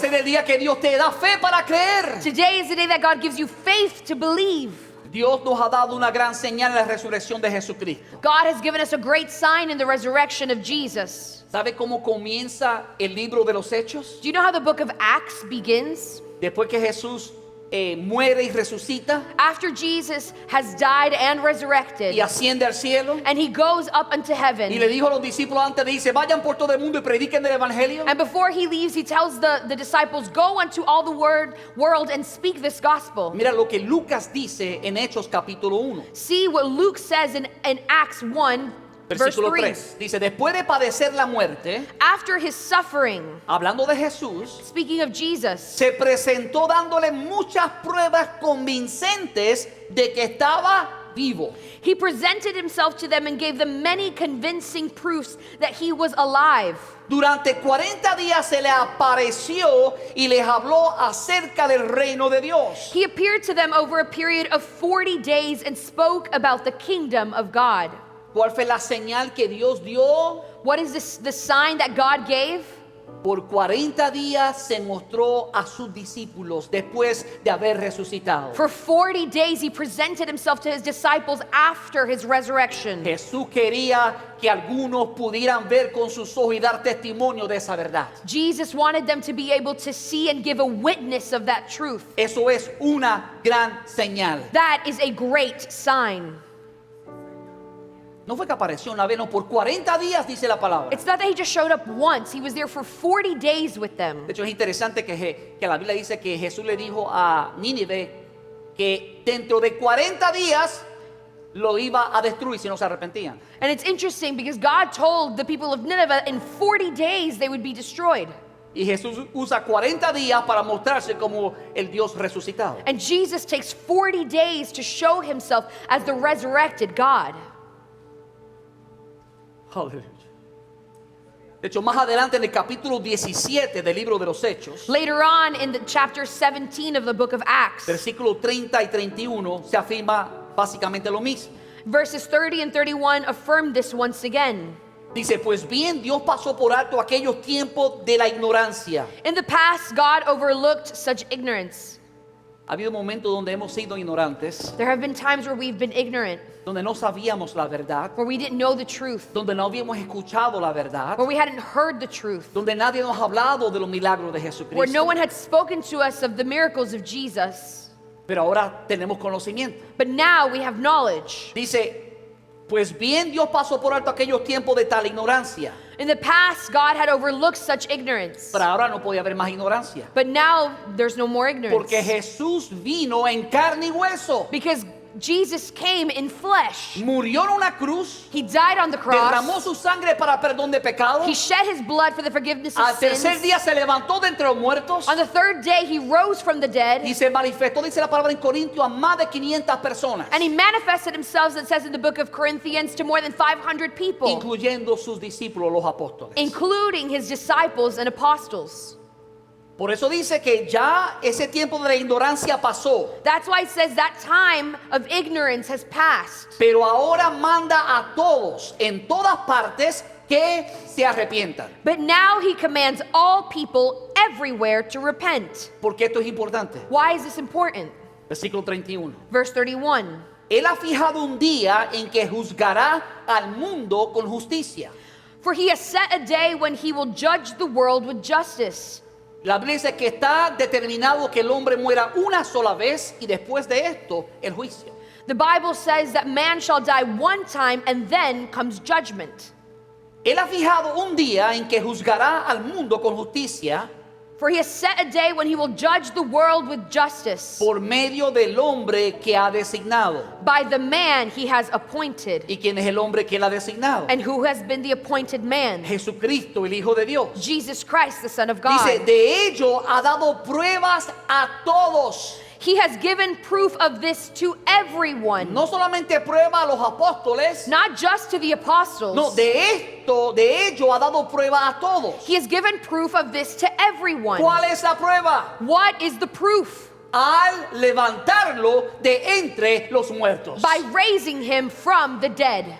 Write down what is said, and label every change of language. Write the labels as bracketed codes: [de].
[es] ser el día que Dios te da fe para creer. [en] Today is the day that God gives you faith to believe. [es] Dios nos ha dado una gran señal en la resurrección de Jesucristo. [en] God has given us a great sign in the resurrection of Jesus. [es] ¿Sabe cómo comienza el libro de los Hechos? [en] Do you know how the book of Acts begins? [es] Después que Jesús muere y resucita [en] After Jesus has died and resurrected, [es] y asciende al cielo. [en] and he goes up into [es] Y [en] heaven. [es] le dijo a los discípulos antes, dice, vayan por todo el mundo y prediquen el evangelio. [en] And before he leaves, he tells the disciples, go unto all the world and speak this gospel. [es] Mira lo que Lucas dice en Hechos capítulo 1, [en] See what Luke says in Acts 1, verse [es] versículo 3. [en] 3. [es] Dice, después de padecer la muerte, [en] After his suffering, [es] hablando de Jesús, [en] speaking of Jesus, [es] se presentó dándole muchas pruebas convincentes de que estaba vivo. [en] he presented himself to them and gave them many convincing proofs that he was alive. [es] Durante 40 días se le apareció y les habló acerca del reino de Dios. [en] He appeared to them over a period of 40 days and spoke about the kingdom of God. [es] ¿Cuál fue la señal que Dios dio? [en] What is this, the sign that God gave? [es] por 40 días se mostró a sus discípulos después de haber resucitado. [en] For 40 days, he presented himself to his disciples after his resurrection. [es] Jesús quería que algunos pudieran ver con sus ojos y dar testimonio de esa verdad. [en] Jesus wanted them to be able to see and give a witness of that truth. [es] Eso es una gran señal. [en] That is a great sign. [es] No fue que apareció una vez, no, por 40 días dice la palabra. [en] It's not that he just showed up once, he was there for 40 days with them. [es] De hecho es interesante que la Biblia dice que Jesús le dijo a Nínive que dentro de 40 días lo iba a destruir si no se arrepentían. [en] And it's interesting because God told the people of Nineveh in 40 days they would be destroyed. [es] Y Jesús usa 40 días para mostrarse como el Dios resucitado. [en] And Jesus takes 40 days to show himself as the resurrected God. [es] Aleluya. De hecho, más adelante en el capítulo 17 del libro de los Hechos, [en] Later on in the chapter 17 of the book of Acts, [es] versículos 30 y 31, se afirma básicamente lo mismo. [en] verses 30 and 31 affirm this once again. [es] Dice, pues bien, Dios pasó por alto aquellos tiempos de la ignorancia. [en] In the past, God overlooked such ignorance. [es] Ha habido momentos donde hemos sido ignorantes, [en] There have been times where we've been ignorant, [es] donde no sabíamos la verdad, [en] where we didn't know the truth, [es] donde no habíamos escuchado la verdad, [en] where we hadn't heard the truth, [es] donde nadie nos ha hablado de los milagros de [en] where [es] Jesucristo. [en] no one had spoken to us of the miracles of Jesus. [es] Pero ahora tenemos conocimiento. [en] But now we have knowledge. [es] Dice, pues bien, Dios pasó por alto aquellos tiempos de tal ignorancia. [en] In the past, God had overlooked such ignorance. [es] Pero ahora no podía haber más ignorancia. [en] But now there's no more ignorance. [es] Porque Jesús vino en carne y hueso. [en] Because Jesus came in flesh. [es] Murió en una cruz. [en] He died on the [es] Derramó [en] cross. [es] su sangre para perdón de pecados. [en] He shed his blood for the forgiveness [es] Al [en] of [es] tercer [en] sins. [es] día se levantó de entre los muertos. [en] On the third day, he rose from the dead. [es] Y se manifestó, dice la palabra en Corintios, a más de 500 personas. [en] And he manifested himself, it says in the book of Corinthians, to more than 500 people, [es] Incluyendo sus discípulos, los apóstoles. [en] including his disciples and apostles. [es] Por eso dice que ya ese tiempo de la ignorancia pasó. [en] That's why it says that time of ignorance has passed. [es] Pero ahora manda a todos, en todas partes, que se arrepientan. [en] But now he commands all people everywhere to repent. [es] Porque esto es importante. [en] Why is this important? [es] Versículo 31. [en] Verse 31. [es] Él ha fijado un día en que juzgará al mundo con justicia. [en] For he has set a day when he will judge the world with justice. [es] La Biblia dice que está determinado que el hombre muera una sola vez y después de esto el juicio. [en] The Bible says that man shall die one time and then comes judgment. [es] Él ha fijado un día en que juzgará al mundo con justicia [en] For he has set a day when he will judge the world with justice [es] por medio del hombre que ha designado. [en] by the man he has appointed. [es] ¿Y quién es el hombre que él ha designado? [en] And who has been the appointed man? [es] Jesucristo, el Hijo de Dios. [en] Jesus Christ, the Son of God. [es] Dice, de ello ha dado pruebas a todos. [en] He has given proof of this to everyone. [es] No solamente prueba a los apóstoles, [en] Not just to the apostles. [es] no, de ello ha dado prueba a todos. [en] He has given proof of this to everyone. [es] ¿Cuál es la prueba? [en] What is the proof? [es] Al levantarlo de entre los muertos. [en] By raising him from the dead.